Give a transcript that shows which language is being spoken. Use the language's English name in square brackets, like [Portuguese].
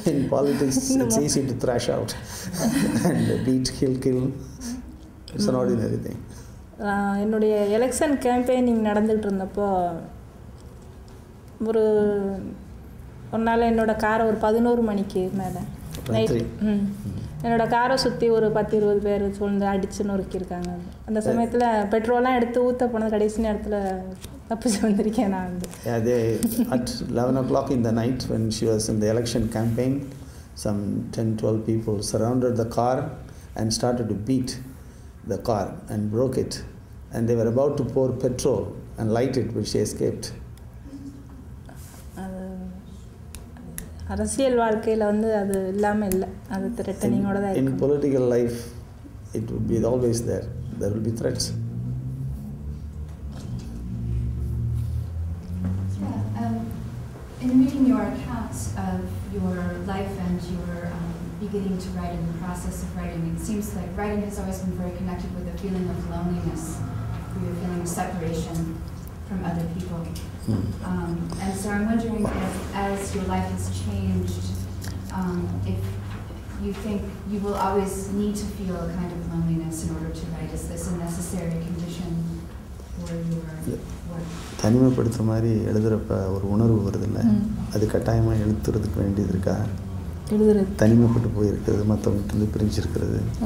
[English] In politics it's easy to thrash out and beat, kill. It's an ordinary thing. [Tamil] என்னுடைய election campaigning நடந்துகிட்டு இருந்தப்போ ஒரு நாள் என்னோடய காரை ஒரு 11 மணிக்கு மேலே நைட் என்னோடய காரை சுற்றி ஒரு 10-20 பேர் சூழ்ந்து அடிச்சு நொறுக்கியிருக்காங்க. அந்த சமயத்தில் பெட்ரோல்லாம் எடுத்து ஊற்ற போனது கடைசி நேரத்தில் தப்பிச்சு வந்திருக்கேன் நான் வந்து. [English] At 11 o'clock in the night when she was in the election campaign, some 10-12 people surrounded the car and started to beat the car and broke it, and they were about to pour petrol and light it, but she escaped. [Tamil] அரசியல் வாழ்க்கையில் வந்து அது இல்லாமல் இல்லை, அது த்ரெட்டனிங்கோட தான். [English] In political life it would be always there. there will be threats. In reading your accounts of your life and your beginning to write and the process of writing, it seems like writing has always been very connected with a feeling of loneliness, or a feeling of separation from other people. And so I'm wondering if, as your life has changed, if you think you will always need to feel a kind of loneliness in order to write. Is this a necessary condition for your work? [Tamil] தனிமைப்படுத்துற மாதிரி எழுதுறப்ப ஒரு உணர்வு வருதில்ல, அது கட்டாயமாக எழுத்துறதுக்கு வேண்டியது இருக்கா? எழுதுறது தனிமைப்பட்டு போயிருக்கிறது, மற்றவங்கிட்ட பிரிஞ்சிருக்கிறது